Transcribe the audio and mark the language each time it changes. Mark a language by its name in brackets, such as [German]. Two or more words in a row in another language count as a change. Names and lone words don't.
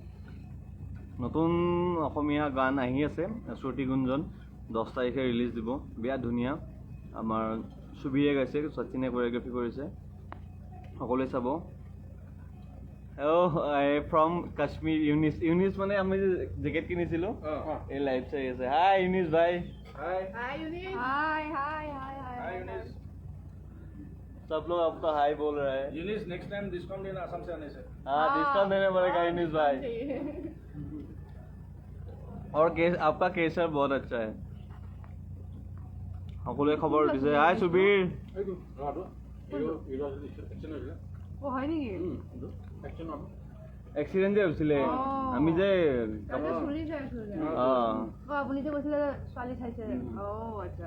[Assamese] নতুন অসমীয়া গান আহি আছে শ্ৰুতি গুঞ্জন 10 তাৰিখে ৰিলিজ দিব বিয়া ধুনীয়া আমাৰ সুবিয়ে গাইছে শচীনে কোৰিঅ'গ্ৰাফি কৰিছে সকলোৱে চাব ফ্ৰম কাশ্মীৰ ইউনিছ মানে আমি যে জেকেট কিনিছিলোঁ এই লাইভ চাই আছে হাই ইউনিছ ভাই হাই [Hindi] सब लोग आपका हाई बोल रहे हैं यूनिस [English] next time [Hindi] डिस्काउंट देना आसाम से आने से हाँ डिस्काउंट देने पड़ेगा यूनिस भाई और आपका केसर बहुत अच्छा है [Assamese] সকলোৱে খবৰ দিছে হাই সুবীৰ অ' হয় নেকি? এক্সিডেণ্ট যে হৈছিলে আমি যে তাতে চুলি চাইছোঁ যে। অঁ আপুনি যে কৈছিলে ছোৱালী চাইছে। আচ্ছা।